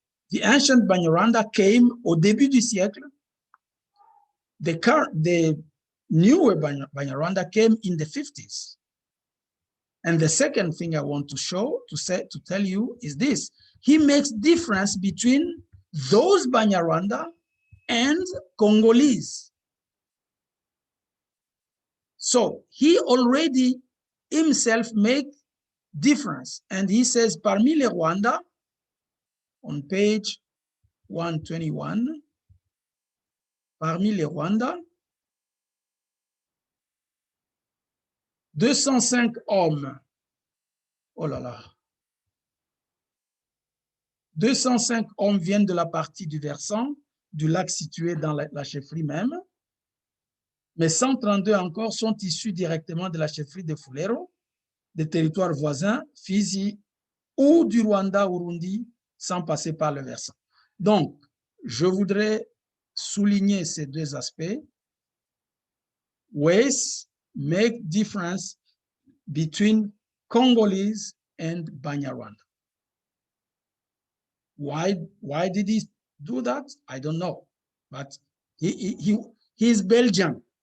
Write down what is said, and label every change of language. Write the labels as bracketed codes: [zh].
[en] The ancient Banyarwanda came [fr] au début du siècle. [en] The newer Banyarwanda came in the 50s. And the second thing I want to tell you is this. He makes difference between those Banyarwanda and Congolese. So he already himself make difference. And he says, [fr] parmi les Rwanda, on page 121, parmi les Rwandais, 205 hommes, oh là là, 205 hommes viennent de la partie du versant du lac situé dans la chefferie même, mais 132 encore sont issus directement de la chefferie de Fulero, des territoires voisins, Fizi ou du Rwanda, Urundi, sans passer par le versant. Donc, je voudrais souligner ces deux aspects. [en] Ways make difference between Congolese and Banyarwanda. Why did he do that? I don't know, but he's Belgian.